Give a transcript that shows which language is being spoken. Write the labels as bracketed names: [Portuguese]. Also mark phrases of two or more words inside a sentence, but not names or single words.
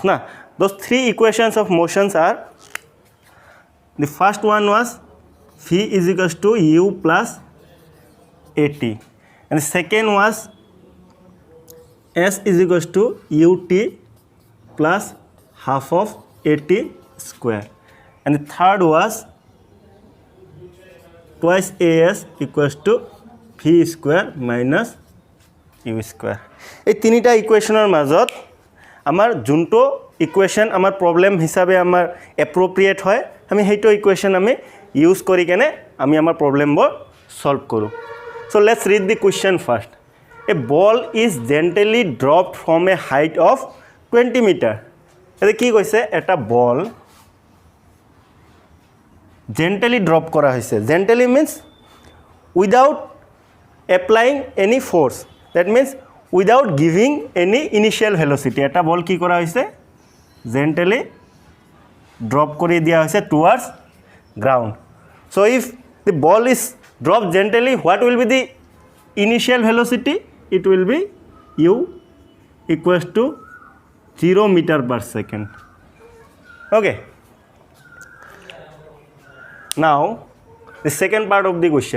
[English] Those 3 equations of motions are, the first one was V is equals to U plus AT, and the second was S is equals to UT plus half of AT square, and the third was twice AS equals to V square minus U square. [Assamese] এই তিনিটা ইকুৱেশ্যনৰ মাজত আমাৰ যোনটো ইকুৱেশ্যন আমাৰ প্ৰব্লেম হিচাপে আমাৰ এপ্ৰপ্ৰিয়েট হয়, আমি সেইটো ইকুৱেশ্যন আমি ইউজ কৰি কেনে আমি আমাৰ প্ৰব্লেমবোৰ সলভ কৰোঁ. [English] So let's read the question first. A ball is gently dropped from a height of 20 meter. [Assamese] এতে কি কৈছে, এটা বল [English] gently drop [Assamese] কৰা হৈছে. [English] Gently means without applying any force. That means without giving any initial velocity. [Assamese] এটা বল কি কৰা হৈছে, [English] gently drop [Assamese] কৰি দিয়া হৈছে [English] towards ground. So if the ball is dropped gently, what will be the initial velocity? It will be U equals to 0 meter per second. Okay. Now the second part of the question.